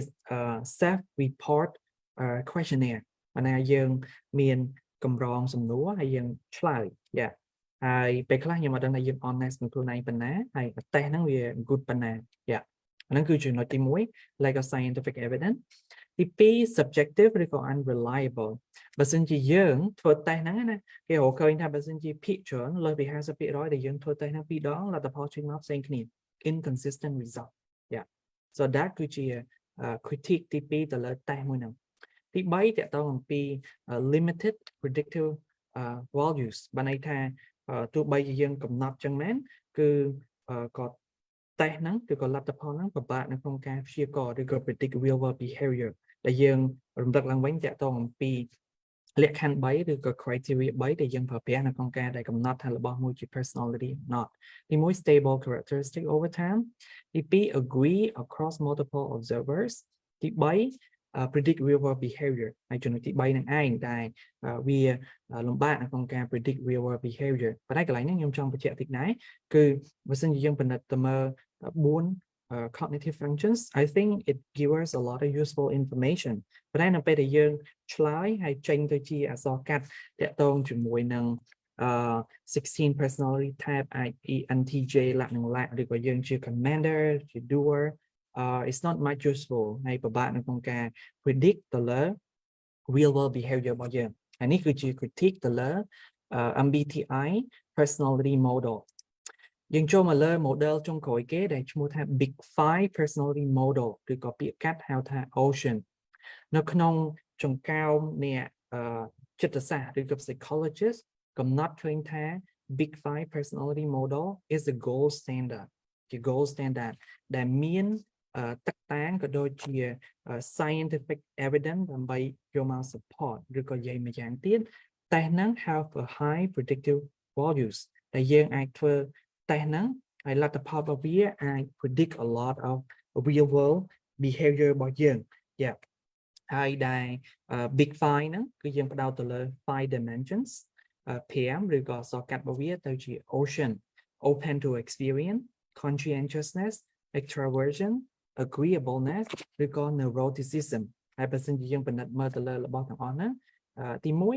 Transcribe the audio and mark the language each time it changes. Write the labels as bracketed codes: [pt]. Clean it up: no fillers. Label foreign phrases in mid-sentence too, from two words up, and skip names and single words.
[en] self report questionnaire [km] ប៉ុន្តែយើងមានកម្រងសំណួរហើយយើងឆ្លើយយ៉ាហើយពេលខ្លះខ្ញុំអត់ដឹងថាយើង honest នឹងខ្លួនឯងប៉ុណ្ណាហើយប្រទេសហ្នឹងវា good ប៉ុណ្ណាយ៉ាអាហ្នឹងគឺចំណុចទី1 [en] lack of scientific evidence [km] ទី2 subjective ឬក៏ unreliable បើសិនជាយើង ធ្វើតេស្តហ្នឹងណាគេរកឃើញថាបើសិនជាភាគច្រើនលើសពី 50% ដែលយើងធ្វើតេស្តហ្នឹង2ដងលទ្ធផលចេញមកផ្សេងគ្នា [en] inconsistent result yeah so that [km] គឺជា critique ទី2ទៅលើតេស្ត មួយហ្នឹងទី3តកតងអំពី [en] limited predictive values [km] បានន័យថាទោះបីជាយើងកំណត់ចឹងមែនគឺក៏តេស្តហ្នឹងឬក៏លទ្ធផលហ្នឹងពិបាក នៅក្នុងការព្យាករណ៍ឬក៏ [en] predict real world behavior [km] ដែលយើងរំលឹកឡើងវិញតកតងអំពីលក្ខខណ្ឌ3ឬក៏ criteria 3ដែលយើងប្រើប្រាស់នៅក្នុងការដែលកំណត់ថារបស់មួយជា personality not ទី1 [en] stable characteristic over time [km] ទី2 [en] agree across multiple observers [km] ទី3 [en] predict real world behavior [km] ហើយចំណុចទី3នឹងឯងដែលវាលំបាកនៅក្នុងការ [en] predict real world behavior [km] ប៉ុន្តែកន្លែងនេះខ្ញុំចង់បញ្ជាក់តិចដែរគឺបើសិនជាយើងពិនិត្យទៅមើល [en] 4 cognitive functions I think it gives us a lot of useful information [km] ប៉ុន្តែនៅពេលដែលយើងឆ្លើយហើយចេញទៅជាអក្សរកាត់តាក់ទងជាមួយនឹង16 personality type INTJ លក្ខណៈឬក៏យើងជា commander ជា doer [en] it's not much useful [km] ហើយពិ បាកនៅក្នុងការ predict ទៅលើ [en] real world behavior [km] របស់យើងហើយនេះគឺជា critique ទៅលើ MBTI personality model យើងចូលមកលើ model ចុងក្រោយគេដែលឈ្មោះថា Big Five Personality Model ឬក៏ពាក្យកាត់ហៅថា Ocean នៅក្នុងចង្កោមអ្នកចិត្តសាស្ត្រឬក៏ psychologist កំណត់ឃើញថា Big Five Personality Model [en] is the gold standard [km] ជា [en] gold standard [km] ដែលមានទឹកតាងក៏ដូចជា [en] scientific evidence [km] ដើម្បីយកមក support ឬក៏និយាយម្យ៉ាងទៀតតែហ្នឹង [en] have a high predictive values [km] ដែលយើងអាចធ្វើតែហ្នឹងហើយលទ្ធផលរបស់វាអាច [en] predict a lot of real world behavior [km] របស់យើង yeah ហើយដែល big five ហ្នឹងគឺយើងផ្ដោតទៅលើ [en] five dimensions [km] 5ឬក៏សកាត់របស់វាទៅជា ocean [en] open to experience conscientiousness extraversion agreeableness [km] ឬក៏ neuroticism ហើយបើសិនជាយើងពិនិត្យមើលទៅលើរបស់ទាំងអស់ហ្នឹងទី